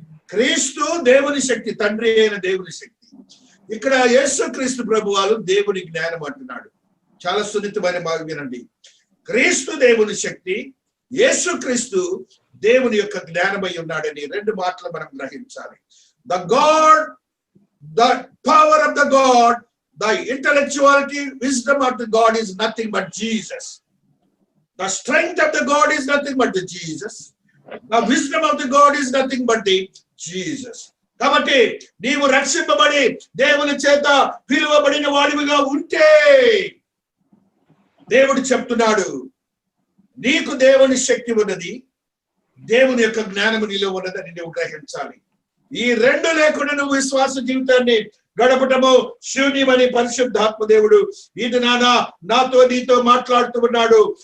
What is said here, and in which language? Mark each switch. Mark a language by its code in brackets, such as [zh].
[te] క్రీస్తు దేవుని శక్తి, తండ్రి అయిన దేవుని శక్తి. ఇక్కడ యేసుక్రీస్తు ప్రభు వారు దేవుని జ్ఞానం అంటున్నాడు. చాలా సున్నితమైన మాట వినండి. క్రీస్తు దేవుని శక్తి, యేసుక్రీస్తు దేవుని యొక్క జ్ఞానమై ఉన్నాడని రెండు మాటలు మనం గ్రహించాలి. [en] The God, the power of the God, the intellectuality, wisdom of the God is nothing but Jesus. The strength of the God is nothing but the Jesus. The wisdom of the God is nothing but the Jesus. [te] కాబట్టి నీవు రక్షింపబడి దేవుని చేత పిలువబడిన వాడివిగా ఉంటే దేవుడు చెప్తున్నాడు, నీకు దేవుని శక్తి ఉన్నది, దేవుని యొక్క జ్ఞానము నీలో ఉన్నదని నువ్వు గ్రహించాలి. ఈ రెండు లేకుండా నువ్వు విశ్వాస జీవితాన్ని గడపటము శూన్యమని పరిశుద్ధాత్మ దేవుడు ఇది నాతో నీతో మాట్లాడుతూ ఉన్నాడు.